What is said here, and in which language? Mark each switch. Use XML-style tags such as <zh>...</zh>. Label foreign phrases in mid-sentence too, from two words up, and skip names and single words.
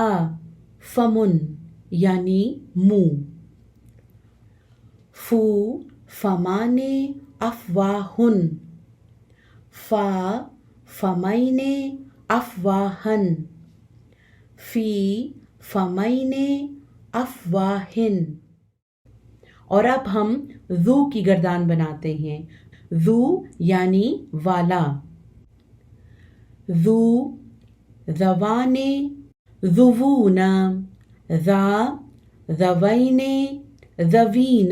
<ur>فمن یعنی منہ۔</ur> <ar>فو، فمان، افواہن۔ فا، فمین، افواہن۔ فی، فمین، افواہن۔</ar> <ur>اور اب ہم ذو کی گردان بناتے ہیں۔ ذو یعنی والا۔</ur> <ar>ذو، ذوان، ذوون۔ ذا، ذوین، ذوین۔</ar>